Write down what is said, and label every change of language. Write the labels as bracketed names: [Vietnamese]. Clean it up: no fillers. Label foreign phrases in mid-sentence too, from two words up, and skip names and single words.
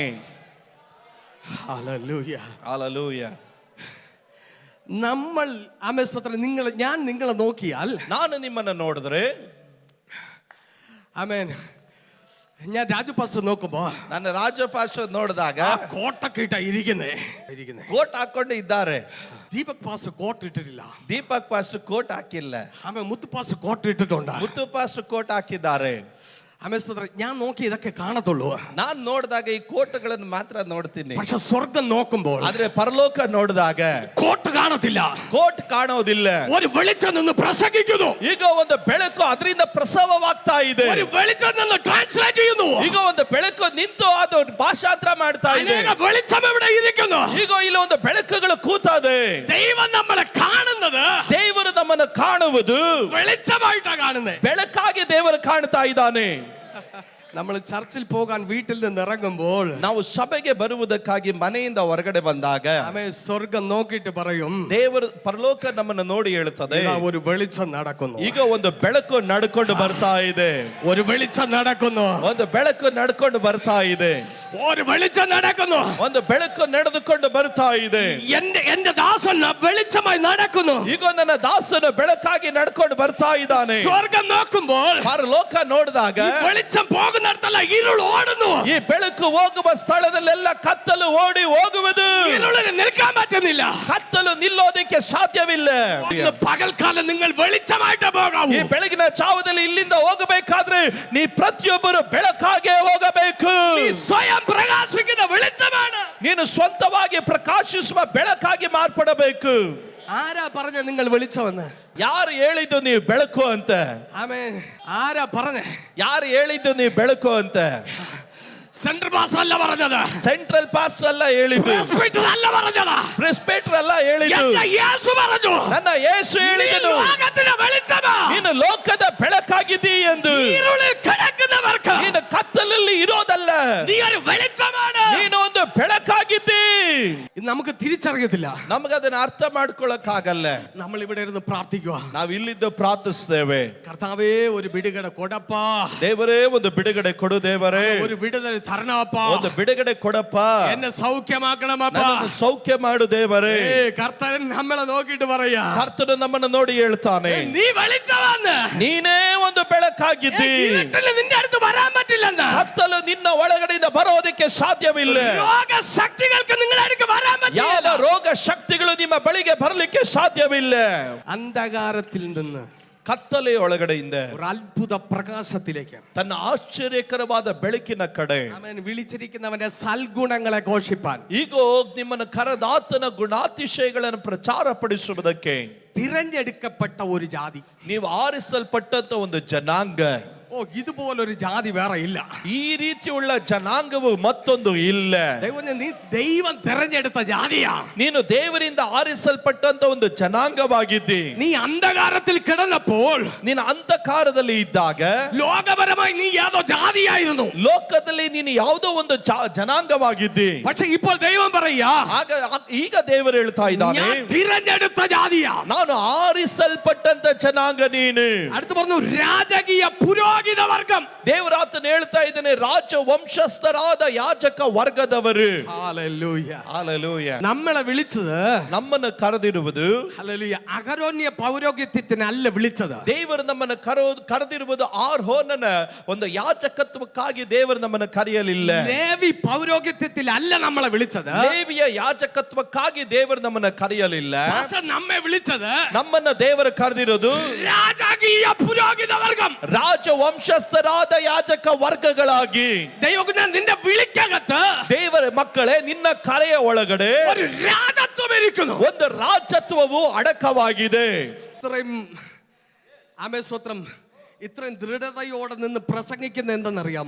[Malayalam] ഹല്ലേലൂയ. [Kannada] ಹಲ್ಲೆಲೂಯ. [Malayalam] നമ്മൾ ഞാൻ നിങ്ങളെ നോക്കിയാൽ, [Kannada] ನಾನು ನಿಮ್ಮನ್ನು ನೋಡಿದ್ರೆ, [Malayalam] ആമേൻ, ഞാൻ രാജു പാസ്റ്റർ നോക്കുമ്പോ [Kannada] ನನ್ನ ರಾಜ ಪಾಸ್ಟರ್ ನೋಡಿದಾಗ [Malayalam] കോട്ടൊക്കെ ഇട്ടാ ഇരിക്കുന്നേ. [Kannada] ಕೋಟ್ ಹಾಕೊಂಡು ಇದ್ದಾರೆ. [Malayalam] ദീപക് പാസ്റ്റർ കോട്ട് ഇട്ടിട്ടില്ല. [Kannada] ದೀಪಕ್ ಪಾಸ್ಟರ್ ಕೋಟ್ ಹಾಕಿಲ್ಲ. [Malayalam] ആമേൻ, മുത്തു പാസ്റ്റർ കോട്ട് ഇട്ടിട്ടുണ്ട്. [Kannada] ಮುತ್ತು ಪಾಸ್ಟರ್ ಕೋಟ್ ಹಾಕಿದ್ದಾರೆ. [Malayalam] ആമേൻ, സ്തോത്രം. ഞാൻ നോക്കി ഇതൊക്കെ കാണത്തുള്ളൂ. [Kannada] ನಾನು ನೋಡಿದಾಗ ಈ ಕೋಟ್ಗಳನ್ನು ಮಾತ್ರ ನೋಡ್ತೀನಿ. [Malayalam] പക്ഷെ സ്വർഗം നോക്കുമ്പോൾ [Kannada] ಆದ್ರೆ ಪರಲೋಕ ನೋಡಿದಾಗ [Malayalam] കോട്ട് കാണത്തില്ല. [Kannada] ಕೋಟ್ ಕಾಣೋದಿಲ್ಲ. [Malayalam] ഒരു വെളിച്ചം നിന്ന് പ്രസംഗിക്കുന്നു. [Kannada] ಈಗ ಒಂದು ಬೆಳಕು ಅದರಿಂದ ಪ್ರಸವವಾಗ್ತಾ ಇದೆ. [Malayalam] ഒരു വെളിച്ചം നിന്ന് ട്രാൻസ്ലേറ്റ് ചെയ്യുന്നു. [Kannada] ಈಗ ಒಂದು ಬೆಳಕು ನಿಂತು ಅದು ಭಾಷಾಂತರ ಮಾಡ್ತಾ ಇದೆ. [Malayalam] അനേക വെളിച്ചം ഇവിടെ ഇരിക്കുന്നു. [Kannada] ಈಗ ಇಲ್ಲಿ ಒಂದು ಬೆಳಕುಗಳು ಕೂತದೆ. [Malayalam] ദൈവം നമ്മളെ കാണുന്നത് [Kannada] ದೇವರು ನಮ್ಮನ್ನು ಕಾಣುವುದು [Malayalam] വെളിച്ചമായിട്ടാണ് കാണുന്നത്. [Kannada] ಬೆಳಕಾಗಿ ದೇವರು ಕಾಣ್ತಾ ಇದ್ದಾನೆ. [Malayalam] നമ്മൾ ചർച്ചിൽ പോകാൻ വീട്ടിൽ നിന്ന് ഇറങ്ങുമ്പോൾ [Kannada] ನಾವು ಸಭೆಗೆ ಬರುವುದಕ್ಕಾಗಿ ಮನೆಯಿಂದ ಹೊರಗಡೆ ಬಂದಾಗ [Malayalam] ആമേൻ, സ്വർഗം നോക്കിയിട്ട് പറയും, [Kannada] ದೇವರು ಪರಲೋಕ ನಮ್ಮನ್ನು ನೋಡಿ ಹೇಳುತ್ತದೆ, [Malayalam] ഇതാ ഒരു വെളിച്ചം നടക്കുന്നു. [Kannada] ಈಗ ಒಂದು ಬೆಳಕು ನಡ್ಕೊಂಡು ಬರ್ತಾ ಇದೆ. [Malayalam] ഒരു വെളിച്ചം നടക്കുന്നു. [Kannada] ಒಂದು ಬೆಳಕು ನಡ್ಕೊಂಡು ಬರ್ತಾ ಇದೆ. [Malayalam] ഒരു വെളിച്ചം നടക്കുന്നു. [Kannada] ಒಂದು ಬೆಳಕು ನಡೆದುಕೊಂಡು ಬರ್ತಾ ಇದೆ. [Malayalam] എന്റെ ദാസൻ വെളിച്ചമായി നടക്കുന്നു. [Kannada] ಈಗ ನನ್ನ ದಾಸನು ಬೆಳಕಾಗಿ ನಡ್ಕೊಂಡು ಬರ್ತಾ ಇದ್ದಾನೆ. [Malayalam] സ്വർഗം നോക്കുമ്പോൾ [Kannada] ಪರಲೋಕ ನೋಡಿದಾಗ [Malayalam] വെളിച്ചം പോകുന്നിടത്തല്ല ഇരുൾ ഓടുന്നു. [Kannada] ಈ ಬೆಳಕು ಹೋಗುವ ಸ್ಥಳದಲ್ಲೆಲ್ಲ ಕತ್ತಲು ಓಡಿ ಹೋಗುವುದು. [Malayalam] ഇരുളിന് നിൽക്കാൻ പറ്റുന്നില്ല. [Kannada] ಕತ್ತಲು ನಿಲ್ಲೋದಕ್ಕೆ ಸಾಧ್ಯವಿಲ್ಲ. [Malayalam] ഇന്ന് പകൽക്കാലം നിങ്ങൾ വെളിച്ചമായിട്ട് പോകാവൂ. [Kannada] ಈ ಬೆಳಗಿನ ಜಾವದಲ್ಲಿ ಇಲ್ಲಿಂದ ಹೋಗಬೇಕಾದ್ರೆ ನೀ ಪ್ರತಿಯೊಬ್ಬರು ಬೆಳಕಾಗೆ ಹೋಗಬೇಕು. [Malayalam] നീ സ്വയം പ്രകാശിക്കുന്ന വെളിച്ചമാണ്. [Kannada] ನೀನು ಸ್ವಂತವಾಗಿ ಪ್ರಕಾಶಿಸುವ ಬೆಳಕಾಗಿ ಮಾರ್ಪಡಬೇಕು. [Malayalam] ആരാ പറഞ്ഞ നിങ്ങൾ വെളിച്ചമെന്ന്? [Kannada] ಯಾರು ಹೇಳಿದ್ದು ನೀವು ಬೆಳಕು ಅಂತ? [Malayalam] ആമേൻ. ആരാ പറഞ്ഞ? [Kannada] ಯಾರು ಹೇಳಿದ್ದು ನೀವು ಬೆಳಕು ಅಂತ? [English] central pastor [Malayalam] അല്ല പറഞ്ഞത്. [English] central pastor [Kannada] ಅಲ್ಲ ಹೇಳಿದ್ದು. [Malayalam] പ്രെസ്ബിറ്റർ അല്ല പറഞ്ഞത്. [Kannada] ಪ್ರೆಸ್ಬಿಟರ್ ಅಲ್ಲ ಹೇಳಿದ್ದು. [Malayalam] എന്റെ യേശു പറഞ്ഞു. [Kannada] ನನ್ನ ಯೇಸು ಹೇಳಿದನು, [Malayalam] ലോകത്തിന്റെ വെളിച്ചമാ. [Kannada] ನೀನು ಲೋಕದ ಬೆಳಕಾಗಿದ್ದೀ ಎಂದು. [Malayalam] ഇരുളിൽ കിടക്കുന്നവർക്ക് [Kannada] ನೀನು ಕತ್ತಲಲ್ಲಿ ಇರೋದಲ್ಲ, [Malayalam] നീ ഒരു വെളിച്ചമാണ്. [Kannada] ನೀನು ಒಂದು ಬೆಳಕಾಗಿದ್ದೀ. [Malayalam] ഇത് നമുക്ക് തിരിച്ചറിയത്തില്ല. [Kannada] ನಮಗದನ್ನ ಅರ್ಥ ಮಾಡ್ಕೊಳ್ಳಕ್ಕಾಗಲ್ಲ. [Malayalam] നമ്മൾ ഇവിടെ ഇരുന്ന് പ്രാർത്ഥിക്കുക. [Kannada] ನಾವು ಇಲ್ಲಿದ್ದು ಪ್ರಾರ್ಥಿಸ್ತೇವೆ, [Malayalam] കർത്താവേ ഒരു വിടുതല കൊടപ്പാ. [Kannada] ದೇವರೇ ಒಂದು ಬಿಡುಗಡೆ ಕೊಡು ದೇವರೇ. [Malayalam] ഒരു വിടുതല തരണപ്പാ. [Kannada] ಒಂದು ಬಿಡುಗಡೆ ಕೊಡಪ್ಪ. [Malayalam] എന്നെ സൗഖ്യമാക്കണമപ്പാ. [Kannada] ನನ್ನನ್ನು ಸೌಖ್ಯ ಮಾಡು ದೇವರೇ. [Malayalam] കർത്താവൻ നമ്മളെ നോക്കിയിട്ട് പറയാ, [Kannada] ಕರ್ತನು ನಮ್ಮನ್ನು ನೋಡಿ ಹೇಳ್ತಾನೆ, [Malayalam] നീ വെളിച്ചമാണ്. [Kannada] ನೀನೇ ಒಂದು ಬೆಳಕಾಗಿದ್ದಿ. [Malayalam] ഇരുട്ടിൽ നിന്റെ അടുത്ത് വരാൻ പറ്റില്ലെന്ന്. [Kannada] ಕತ್ತಲು ನಿನ್ನ ಒಳಗಡೆಯಿಂದ ಬರೋದಕ್ಕೆ ಸಾಧ್ಯವಿಲ್ಲ. [Malayalam] രോഗ ശക്തികൾക്ക് നിങ്ങളുടെ അടുത്ത് വരാൻ [Kannada] ಯಾವ [Malayalam] പറ്റില്ല. [Kannada] ರೋಗ ಶಕ್ತಿಗಳು ನಿಮ್ಮ ಬಳಿಗೆ ಬರಲಿಕ್ಕೆ ಸಾಧ್ಯವಿಲ್ಲ. [Malayalam] അന്ധകാരത്തിൽ നിന്ന് [Kannada] ಕತ್ತಲೆಯ ಒಳಗಡೆಯಿಂದ [Malayalam] ഒരു അത്ഭുത പ്രകാശത്തിലേക്ക് [Kannada] ತನ್ನ ಆಶ್ಚರ್ಯಕರವಾದ ಬೆಳಕಿನ ಕಡೆ [Malayalam] അവൻ വിളിച്ചിരിക്കുന്നവന്റെ സൽഗുണങ്ങളെ ഘോഷിപ്പാൻ, [Kannada] ಈಗ ನಿಮ್ಮನ್ನು ಕರೆದಾತನ ಗುಣಾತಿಶಯಗಳನ್ನು ಪ್ರಚಾರಪಡಿಸುವುದಕ್ಕೆ [Malayalam] തിരഞ്ഞെടുക്കപ്പെട്ട ഒരു ജാതി. [Kannada] ನೀವು ಆರಿಸಲ್ಪಟ್ಟಂತ ಒಂದು ಜನಾಂಗ. [Malayalam] ഓ, ഇതുപോലൊരു ജാതി വേറെ ഇല്ല. [Kannada] ಈ ರೀತಿಯುಳ್ಳ ಜನಾಂಗವು ಮತ್ತೊಂದು ಇಲ್ಲ. [Malayalam] നീ ദൈവം തിരഞ്ഞെടുത്ത ജാതിയാ. [Kannada] ನೀನು ದೇವರಿಂದ ಆರಿಸಲ್ಪಟ್ಟಂತ ಒಂದು ಜನಾಂಗವಾಗಿದ್ದಿ. [Malayalam] നീ അന്ധകാരത്തിൽ കിടന്നപ്പോൾ, [Kannada] ನೀನು ಅಂಧಕಾರದಲ್ಲಿ ಇದ್ದಾಗ [Malayalam] ലോകപരമായി നീ ഏതോ ജാതിയായിരുന്നു. [Kannada] ಲೋಕದಲ್ಲಿ ನೀನು ಯಾವುದೋ ಒಂದು ಜನಾಂಗವಾಗಿದ್ದಿ. [Malayalam] പക്ഷെ ഇപ്പോൾ ദൈവം പറയാ, [Kannada] ಈಗ ದೇವರು ಹೇಳ್ತಾ ಇದ್ದಾನೆ, [Malayalam] ഞാൻ തിരഞ്ഞെടുത്ത ജാതിയാ. [Kannada] ನಾನು ಆರಿಸಲ್ಪಟ್ಟಂತ ಜನಾಂಗ ನೀನು. [Malayalam] അടുത്ത് പറഞ്ഞു, രാജകീയ പുരോഹിത പുരോഹിത വർഗം. [Kannada] ದೇವರಾತನ ಹೇಳ್ತಾ ಇದ್ದಾನೆ ರಾಜ ವಂಶಸ್ಥರಾದ ಯಾಜಕ ವರ್ಗದವರು. [Malayalam] ഹല്ലേലൂയ. [Kannada] ಹಲ್ಲೆಲೂಯಾ. [Malayalam] നമ്മളെ വിളിച്ചത്, [Kannada] ನಮ್ಮನ್ನು ಕರೆದಿರುವುದು, [Malayalam] ഹല്ലേലൂയ, അഹരോന്യ പൗരോഹിത്യത്തിനല്ല വിളിച്ചത്. [Kannada] ದೇವರು ನಮ್ಮನ್ನು ಕರೆದಿರುವುದು ಆರೋನನ ಒಂದು ಯಾಜಕತ್ವಕ್ಕಾಗಿ ದೇವರು ನಮ್ಮನ್ನು ಕರೆಯಲಿಲ್ಲ. [Malayalam] ലേവി പൗരോഹിത്യത്തിലല്ല നമ്മളെ വിളിച്ചത്. [Kannada] ಲೇವಿಯ ಯಾಜಕತ್ವಕ್ಕಾಗಿ ದೇವರು ನಮ್ಮನ್ನು ಕರೆಯಲಿಲ್ಲ. [Malayalam] പാസ്റ്റർ നമ്മെ വിളിച്ചത്, [Kannada] ನಮ್ಮನ್ನ ದೇವರು ಕರೆದಿರೋದು [Malayalam] രാജകീയ പുരോഹിത വർഗം, [Kannada] ರಾಜ ವಂಶಸ್ಥರಾದ ಯಾಜಕ ವರ್ಗಗಳಾಗಿ. [Malayalam] ദൈവകുഞ്ഞ നിന്റെ വിളിക്കകത്ത് [Kannada] ದೇವರ ಮಕ್ಕಳೇ, ನಿನ್ನ ಕರೆಯ ಒಳಗಡೆ [Malayalam] ഒരു രാജത്വം ഇരിക്കുന്നു. [Kannada] ಒಂದು ರಾಜತ್ವವು ಅಡಕವಾಗಿದೆ. [Malayalam] ഇത്രയും ആമേൻ സ്തോത്രം, ഇത്രയും ദൃഢതയോടെ നിന്ന് പ്രസംഗിക്കുന്ന എന്തെന്നറിയാമോ?